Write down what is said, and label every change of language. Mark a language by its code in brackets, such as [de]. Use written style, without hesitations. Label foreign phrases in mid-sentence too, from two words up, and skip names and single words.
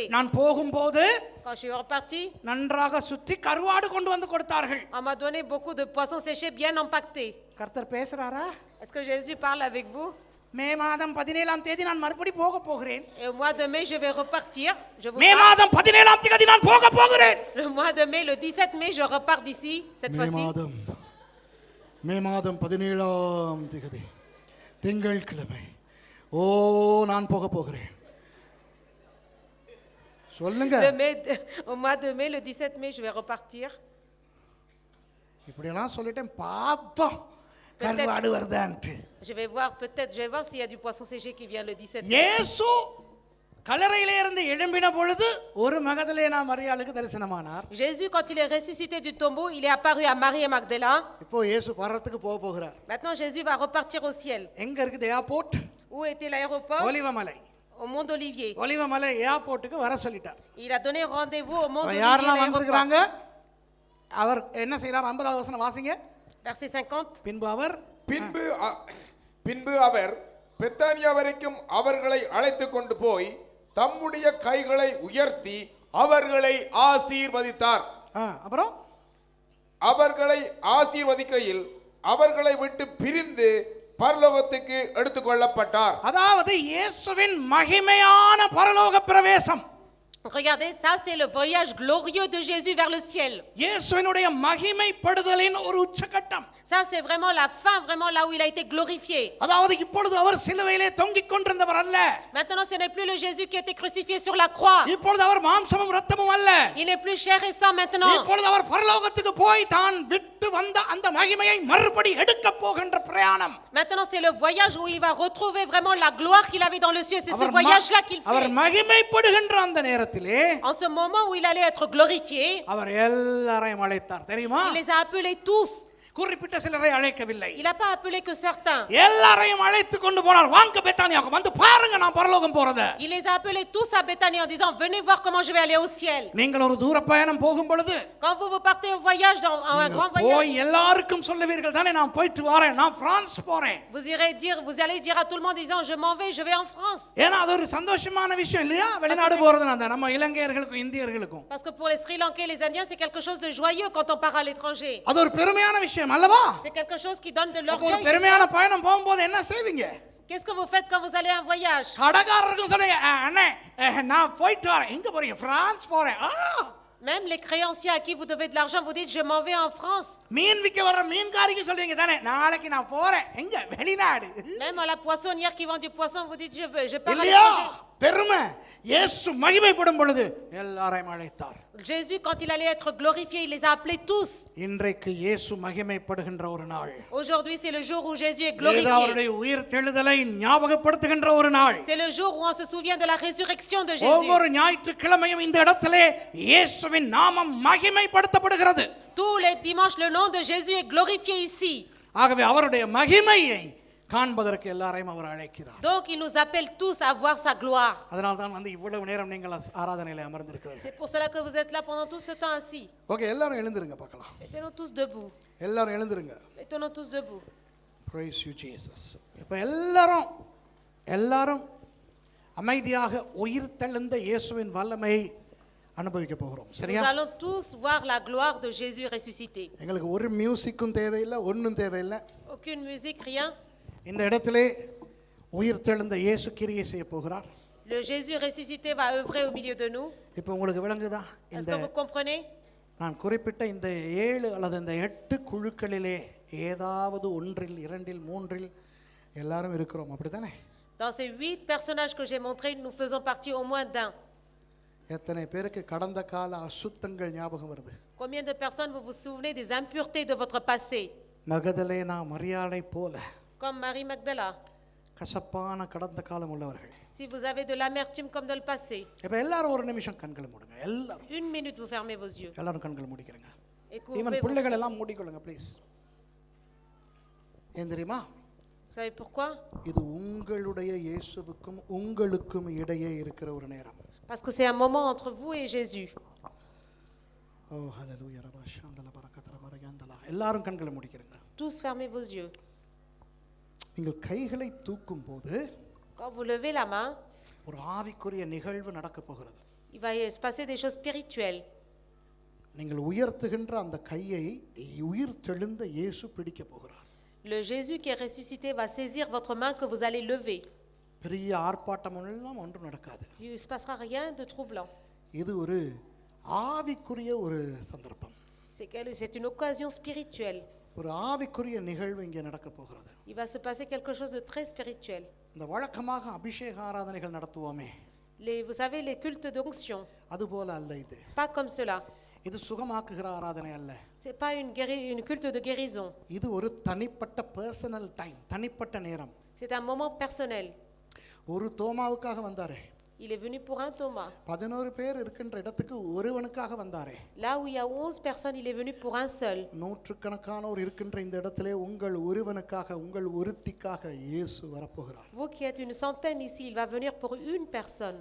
[ta] நான் போகும்போது [fr] Quand je suis reparti, [ta] நன்றாக சுற்றி கருவாடு கொண்டு வந்து கொடுத்தார்கள். [fr] on m'a donné beaucoup de poissons séchés bien empaquetés. [ta] கர்த்தர் பேசுறாரா? [fr] Est-ce que Jésus parle avec vous? [ta] மே மாதம் 17ஆம் தேதி நான் மறுபடி போக போகிறேன். [fr] Et au mois de mai, je vais repartir. Je vous [ta] மே [fr] parle. [ta] மாதம் 17ஆம் தேதி நான் போக போகிறேன். [fr] Le mois de mai, le 17 mai, je repars d'ici, cette [ta] மே [fr] fois-ci. [ta] மாதம் மே மாதம் 17ஆம் தேதி திங்கட்கிழமை. ஓ, நான் போக போகிறேன். சொல்லுங்க. [fr] Au mois de mai, le 17 mai, je vais repartir. [ta] இப்படியெல்லாம் சொல்லிட்டேன், பாப்போம் கருவாடு வருதான்ட்டு. [fr] Je vais voir s'il y a du poisson séché qui vient le 17 mai. [ta] இயேசு கல்லறையிலே இருந்து எழும்பின பொழுது ஒரு மகதலேனா மரியாளுக்கு தரிசனமானார். [fr] Jésus, quand il est ressuscité du tombeau, il est apparu à Marie et Magdala. [ta] இப்போ இயேசு பரலத்துக்கு போக போகிறார். [fr] Maintenant, Jésus va repartir au ciel. [ta] எங்க இருக்குது ஏர்போர்ட்? [fr] Où était l'aéroport? [ta] ஒலிவமலை. [fr] Au Mont d'Olivier. [ta] ஒலிவமலை ஏர்போர்ட்டுக்கு வர சொல்லிட்டார். [fr] Il a donné rendez-vous au Mont d'Olivier. [ta] யாரெல்லாம் வந்திருக்காங்க? அவர் என்ன செய்றார்? 50வது வசனம் வாசிங்க. [fr] Verset 50. [ta] பின்பு அவர் பெத்தானியா வரைக்கும் அவர்களை அழைத்து கொண்டு போய் தம்முடைய கைகளை உயர்த்தி அவர்களை ஆசீர்வதித்தார். அப்புறம் அவர்களை ஆசீர்வதிக்கையில் அவர்களை விட்டு பிரிந்து பரலோகத்துக்கு எடுத்துக்கொள்ளப்பட்டார். அதாவது இயேசுவின் மகிமையான பரலோக பிரவேசம். [fr] Regardez, ça c'est le voyage glorieux de Jésus vers le ciel. [ta] இயேசுவினுடைய மகிமைப்படுதலின் ஒரு உச்சகட்டம். [fr] Ça c'est vraiment la fin, vraiment là où il a été glorifié. [ta] அதாவது இப்பொழுது அவர் சிலுவையிலே தொங்கிக் கொண்டிருந்தவர் அல்ல. [fr] Maintenant ce n'est plus le Jésus qui a été crucifié sur la croix. [ta] இப்பொழுது அவர் மாம்சமும் இரத்தமும் அல்ல. [fr] Il n'est plus chair et sang maintenant. [ta] இப்பொழுது அவர் பரலோகத்துக்கு போய் தான் விட்டு வந்த அந்த மகிமையை மறுபடி எடுக்க போகின்ற பிரயாணம். [fr] Maintenant c'est le voyage où il va retrouver vraiment la gloire qu'il avait dans le ciel. C'est ce voyage là qu'il fait. [ta] அவர் மகிமைப்படுகின்ற அந்த நேரத்திலே [fr] En ce moment où il allait être glorifié, [ta] அவர் எல்லாரையும் அழைத்தார். தெரியுமா? [fr] il les a appelés tous. [ta] குறிப்பிட்ட சிலரை அழைக்கவில்லை. [fr] Il n'a pas appelé que certains. [ta] எல்லாரையும் அழைத்து கொண்டு போனார். வாங்க பெத்தானியாவுக்கு வந்து பாருங்க நான் பரலோகம் போறத. [fr] Il les a appelés tous à Béthanie en disant venez voir comment je vais aller au ciel. [ta] நீங்கள் ஒரு தூர பயணம் போகும் பொழுது [fr] Quand vous partez au voyage dans un grand voyage, [ta] போய் எல்லாருக்கும் சொல்லுவீர்கள் தானே நான் போயிட்டு வரேன், நான் பிரான்ஸ் போறேன். [fr] vous allez dire à tout le monde disant je m'en vais, je vais en France. [ta] ஏனா அது ஒரு சந்தோஷமான விஷயம் இல்லையா? வெளிநாடு போறதுனா நம்ம இலங்கையர்களுக்கும் இந்தியர்களுக்கும். [fr] Parce que pour les Sri Lankais et les Indiens c'est quelque chose de joyeux quand on part à l'étranger. [ta] அது ஒரு பெருமையான விஷயம் அல்லவா? [fr] C'est quelque chose qui donne de [ta] ஒரு [fr] l'orgueil. [ta] பெருமையான பயணம் போகும்போது என்ன செய்வீங்க? [fr] Qu'est-ce que vous faites quand vous allez en voyage? [ta] கடைக்காரருக்கும் சொல்லுங்க அண்ணே நான் போயிட்டு வரேன். எங்க போறீங்க? பிரான்ஸ் போறேன். [fr] Même les créanciers à qui vous devez de l'argent, vous dites je m'en vais en France. [ta] மீன் விக்க வர மீன்காரிக்கு சொல்றீங்க தானே நாளைக்கு நான் போறேன். எங்க? வெளிநாடு. [fr] Même à la poissonnière qui vend du poisson, vous dites je pars à [ta] இல்லையா? [fr] l'étranger. [ta] பெருமை. இயேசு மகிமைப்படும் பொழுது எல்லாரையும் அழைத்தார். [fr] Jésus quand il allait être glorifié, il les a appelés tous. [ta] இன்றைக்கு இயேசு மகிமைப்படுகின்ற ஒரு நாள். [fr] Aujourd'hui c'est le jour où Jésus est glorifié. [ta] அவருடைய உயிர்த்தெழுதலை ஞாபகப்படுத்துகின்ற ஒரு நாள். [fr] C'est le jour où on se souvient de la résurrection de Jésus. [ta] ஒவ்வொரு ஞாயிற்றுக்கிழமையும் இந்த இடத்திலே இயேசுவின் நாமம் மகிமைப்படுத்தப்படுகிறது. [fr] Tous les dimanches le nom de Jésus est glorifié ici. [ta] ஆகவே அவருடைய மகிமையை காண்பதற்கு எல்லாரையும் அவர் அழைக்கிறார். [fr] Donc il nous appelle tous à voir sa gloire. [ta] அதனால தான் வந்து இவ்வளவு நேரம் நீங்கள் ஆராதனையிலே அமர்ந்திருக்கிறீர்கள். [fr] C'est pour cela que vous êtes là pendant tout ce temps assis. [ta] ஓகே, எல்லாரும் எழுந்திருங்க பார்க்கலாம். [fr] Mettez-nous tous debout. [ta] எல்லாரும் எழுந்திருங்க. [fr] Mettez-nous tous debout. [en] Praise you Jesus. [ta] இப்போ எல்லாரும் அமைதியாக உயிர்த்தெழுந்த இயேசுவின் வல்லமையை அனுபவிக்க போகிறோம். சரியா? [fr] Nous allons tous voir la gloire de Jésus ressuscité. [ta] எங்களுக்கு ஒரு மியூசிக்கும் தேவையில்லை, ஒண்ணும் தேவையில்லை. [fr] Aucune musique, rien. [ta] இந்த இடத்திலே உயிர்த்தெழுந்த இயேசு கிரியை செய்ய போகிறார். [fr] Le Jésus ressuscité va œuvrer au milieu de nous. [ta] இப்போ உங்களுக்கு விளங்குதா? [fr] Est-ce que vous comprenez? [ta] நான் குறிப்பிட்ட இந்த 7 அல்லது இந்த 8 குழுக்களிலே ஏதாவது ஒன்றில், இரண்டில், மூன்றில் எல்லாரும் இருக்கிறோம். அப்படிதானே? [fr] Dans ces 8 personnages que j'ai montrés, nous faisons partie au moins d'un. [ta] எத்தனை பேருக்கு கடந்த கால அசுத்தங்கள் ஞாபகம் வருது? [fr] Combien de personnes vous vous souvenez des impuretés de votre passé? [ta] மகதலேனா மரியாளை போல [fr] Comme Marie Magdala. [ta] கசப்பான கடந்த காலம் உள்ளவர்கள். [fr] Si vous avez de l'amertume comme dans le passé. [ta] இப்போ எல்லாரும் ஒரு நிமிஷம் கண்களை மூடுங்க. எல்லாரும். [fr] Une minute, vous fermez vos yeux. [ta] எல்லாரும் கண்களை மூடிக்கிறங்க. [fr] Et couvrez [ta] ஈவன் [fr] vos- [ta] பிள்ளைகள் எல்லாம் மூடிக்கொள்ளுங்க ப்ளீஸ். ஏன் தெரியுமா? [fr] Vous savez pourquoi? [ta] இது உங்களுடைய இயேசுவுக்கும் உங்களுக்கும் இடையே இருக்கிற ஒரு நேரம். [fr] Parce que c'est un moment entre vous et Jésus. ஓ ஹalleluya ரபா ஷாந்தல பரக்கத்ர மரயந்தல. [ta] எல்லாரும் கண்களை மூடிக்கிறங்க. [fr] Tous fermez vos yeux. [ta] நீங்கள் கைகளை தூக்கும் போது [fr] Quand vous levez la main, [ta] ஒரு ஆவிக்குரிய நிகழ்வு நடக்க போகிறது. [fr] il va se passer des choses spirituelles. [ta] நீங்கள் உயர்த்துகின்ற அந்த கையை உயிர்த்தெழுந்த இயேசு பிடிக்க போகிறார். [fr] Le Jésus qui est ressuscité va saisir votre main que vous allez lever. [ta] பெரிய ஆர்ப்பாட்டம் எல்லாம் ஒன்றும் நடக்காது. [fr] Il ne se passera rien de troublant. [ta] இது ஒரு ஆவிக்குரிய ஒரு சந்தர்ப்பம். [fr] C'est une occasion spirituelle. [ta] ஒரு ஆவிக்குரிய நிகழ்வு இங்கே நடக்க போகிறது. [fr] Il va se passer quelque chose de très spirituel. [ta] இந்த வழக்கமாக அபிஷேக ஆராதனைகள் நடத்துவோமே, [fr] Vous savez, les cultes d'onction, [ta] அதுபோல அல்ல இது. [fr] pas comme cela. [ta] இது சுகமாக்குகிற ஆராதனை அல்ல. [fr] C'est pas une culte de guérison. [ta] இது ஒரு தனிப்பட்ட [en] personal time, [ta] தனிப்பட்ட நேரம். [fr] C'est un moment personnel. [ta] ஒரு தோமாவுக்காக வந்தாரே, [fr] Il est venu pour un Thomas. [ta] 11 பேர் இருக்கின்ற இடத்துக்கு ஒருவனுக்காக வந்தாரே. [fr] Là où il y a 11 personnes, il est venu pour un seul. [ta] நூற்றுக்கணக்கானோர் இருக்கின்ற இந்த இடத்திலே உங்கள் ஒருவனுக்காக, உங்கள் ஒருத்திக்காக இயேசு வரப்போகிறார். [fr] Vous qui êtes une centaine ici, il va venir pour une personne.